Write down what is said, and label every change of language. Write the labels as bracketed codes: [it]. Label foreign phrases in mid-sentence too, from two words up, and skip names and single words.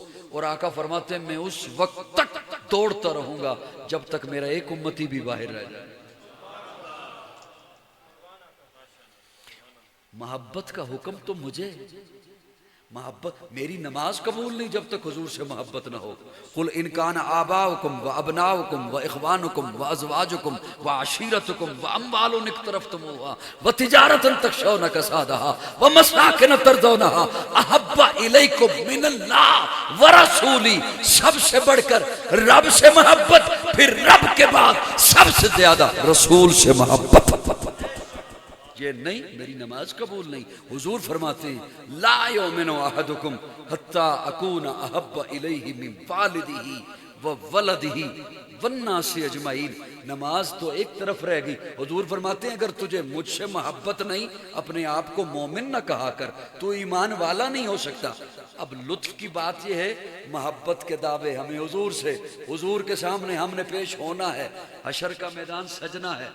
[hi] और आका फरमाते हैं मैं उस वक्त तक दौड़ता रहूंगा जब तक मेरा एक उम्मती भी बाहर रह जाए। मोहब्बत का हुक्म तो मुझे, मोहब्बत, मेरी नमाज कबूल नहीं जब तक हुजूर से मोहब्बत ना हो। [ar] قل إن كان آباؤكم وأبناؤكم وإخوانكم وأزواجكم وعشيرتكم وأموال اقترفتموها وتجارة تخشون كسادها ومساكن ترضونها أحب إليكم من الله ورسوله. [hi] सबसे बढ़कर रब से मोहब्बत, फिर रब के बाद सबसे ज्यादा रसूल से मोहब्बत। ये नहीं, मेरी नमाज कबूल नहीं। हुजूर फरमाते हैं [ar] لا يؤمن أحدكم حتى أكون أحب إليه من والده وولده والناس أجمعين. [hi] नमाज तो एक तरफ रह गई। हुजूर फरमाते हैं अगर तुझे मुझसे मोहब्बत नहीं, अपने आप को मोमिन न कहा कर, तू ईमान वाला नहीं हो सकता। अब लुत्फ की बात यह है, मोहब्बत के दावे हमें हुजूर से, हुजूर के सामने हमने पेश होना है, हशर का मैदान सजना है।